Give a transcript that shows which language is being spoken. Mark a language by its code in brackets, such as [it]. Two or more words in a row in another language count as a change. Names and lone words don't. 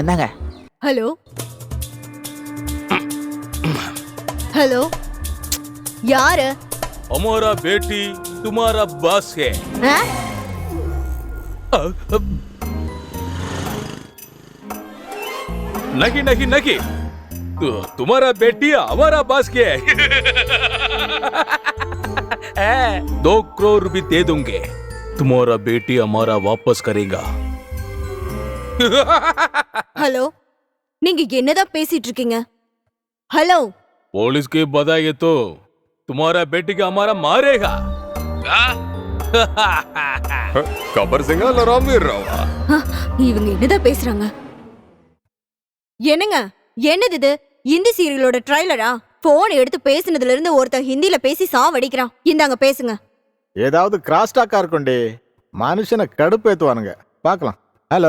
[ta] என்னங்க? ஹலோ ஹலோ, யாரு? [hi] हमारा बेटी तुम्हारा बॉस है. नहीं नहीं नहीं, तुम्हारा बेटी हमारा बॉस के है. 2 करोड़ रुपए दे दूंगे, तुम्हारा बेटी हमारा वापस करेगा. [ta] ஹலோ, நீங்க என்னதான் பேசிட்டு இருக்கீங்க? ஹலோ, [hi] पुलिस के बताइए तो तुम्हारा बेटी का हमारा मारेगा. [ta] கபர் சிங்கா இல்ல ராம்வீர் ராவா? இவங்க என்னதான் பேசுறாங்க? என்னங்க, என்னது இது? ஹிந்தி சீரியலோட ட்ரைலரா? போன் எடுத்து பேசினதுல இருந்து ஒருத்தன் ஹிந்தில பேசி சாவடிக்கிறான். இந்தாங்க பேசுங்க. ஏதாவது [en] cross talk [ta] இருக்கும்டி. மனுஷனை கடுப்பேத்துவானுங்க. பார்க்கலாம். ஹலோ,